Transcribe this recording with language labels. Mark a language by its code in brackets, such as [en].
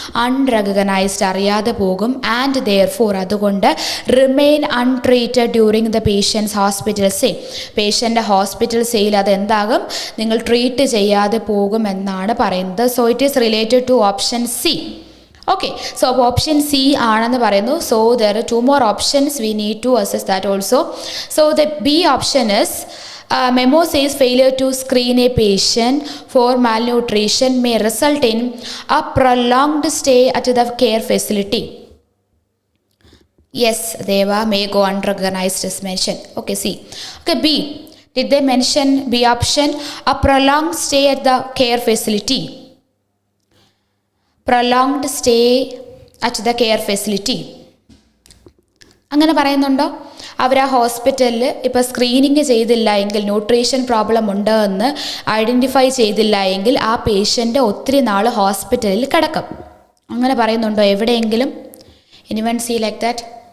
[en] unrecognized, [ml] അറിയാതെ പോകും. [en] and therefore, [ml] അതുകൊണ്ട് [en] Remain untreated during the patient's hospital stay. [ml] പേഷ്യൻ്റെ hospital സ്റ്റേയിൽ അതെന്താകും? നിങ്ങൾ ട്രീറ്റ് ചെയ്യാതെ പോകും എന്നാണ് പറയുന്നത്. [en] So it is related to option C. Okay, so അപ്പോൾ option C [ml] ആണെന്ന് പറയുന്നു. [en] So there are 2 more options. We need to assess that also. So the B option is memo says failure to screen a patient for malnutrition may result in a prolonged stay at the care facility. Yes, Deva, may go unrecognized as mentioned. Okay, C. Okay, B. Did they mention B option? A prolonged stay at the care facility. Prolonged stay at the care facility. [ml] അങ്ങനെ പറയുന്നുണ്ടോ? അവർ ആ ഹോസ്പിറ്റലിൽ ഇപ്പോൾ screening ചെയ്തില്ല എങ്കിൽ, nutrition problem ഉണ്ട് എന്ന് identify ചെയ്തില്ല എങ്കിൽ ആ പേഷ്യൻ്റ് ഒത്തിരി നാൾ ഹോസ്പിറ്റലിൽ കിടക്കും. അങ്ങനെ പറയുന്നുണ്ടോ എവിടെയെങ്കിലും? [en] Anyone see like that?